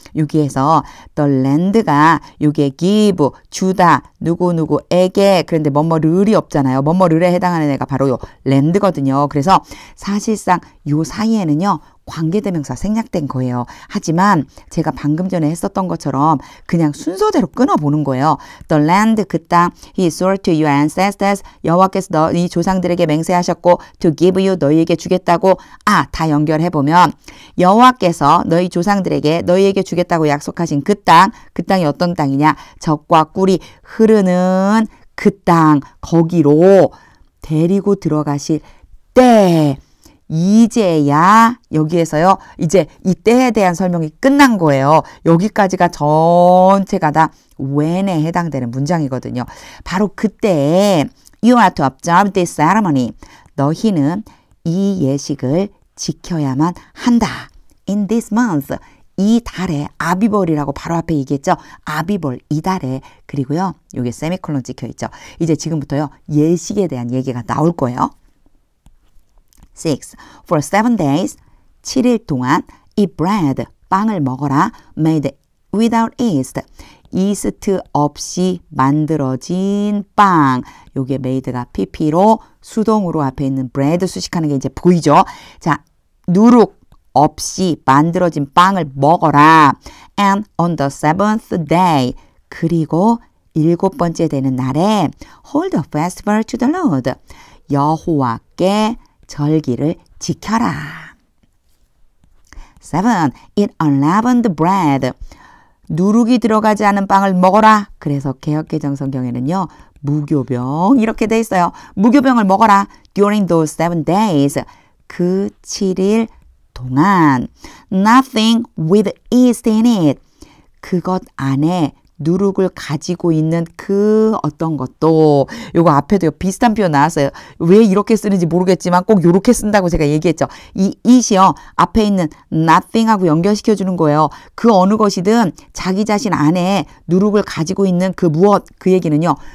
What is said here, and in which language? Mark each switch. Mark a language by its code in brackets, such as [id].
[ko] 여기에서 [en] the land [ko] 가 요게 give, 주다, 누구누구에게 그런데 뭐뭐를이 없잖아요. 뭐뭐를에 해당하는 애가 바로 요 land거든요. 그래서 사실상 요 사이에는요. 관계대명사 생략된 거예요. 하지만 제가 방금 전에 했었던 것처럼 그냥 순서대로 끊어보는 거예요. [en] The land, [ko] 그 땅, [en] he swore to your ancestors, [ko] 여호와께서 너희 조상들에게 맹세하셨고 [en] to give you, [ko] 너희에게 주겠다고. 다 연결해보면 여호와께서 너희 조상들에게 너희에게 주겠다고 약속하신 그 땅이 어떤 땅이냐? 젖과 꿀이 흐르는 그 땅, 거기로 데리고 들어가실 때 이제야 여기에서요. 이제 이 때에 대한 설명이 끝난 거예요. 여기까지가 전체가 다 when에 해당되는 문장이거든요. 바로 그때 [en] You are to observe this ceremony. [ko] 너희는 이 예식을 지켜야만 한다. [en] In this month. [ko] 이 달에 아비벌이라고 바로 앞에 얘기했죠. 아비벌 이 달에. 그리고요. 여기 세미콜론 찍혀있죠. 이제 지금부터요. 예식에 대한 얘기가 나올 거예요. 6. [en] For 7 days, [ko] 7일 동안 [en] eat bread, [ko] 빵을 먹어라. [en] Made without yeast, [ko] 이스트 없이 만들어진 빵. 요게 made가 pp로 수동으로 앞에 있는 bread 수식하는 게 이제 보이죠. 자, 누룩 없이 만들어진 빵을 먹어라. [en] And on the 7th day, [ko] 그리고 7번째 되는 날에 [en] hold a festival to the Lord, [ko] 여호와께 절기를 지켜라. [en] 7. Eat unleavened bread. [ko] 누룩이 들어가지 않은 빵을 먹어라. 그래서 개역개정 성경에는요. 무교병 이렇게 돼 있어요. 무교병을 먹어라. [en] During those 7 days. [ko] 그 7일 동안. [en] Nothing with yeast in it. [ko] 그것 안에 누룩을 가지고 있는 그 어떤 것도. 요거 앞에도 비슷한 표현 나왔어요. 왜 이렇게 쓰는지 모르겠지만 꼭 요렇게 쓴다고 제가 얘기했죠. 이 it이요. 앞에 있는 nothing하고 연결시켜 주는 거예요. 그 어느 것이든 자기 자신 안에 누룩을 가지고 있는 그 무엇, 그 얘기는요.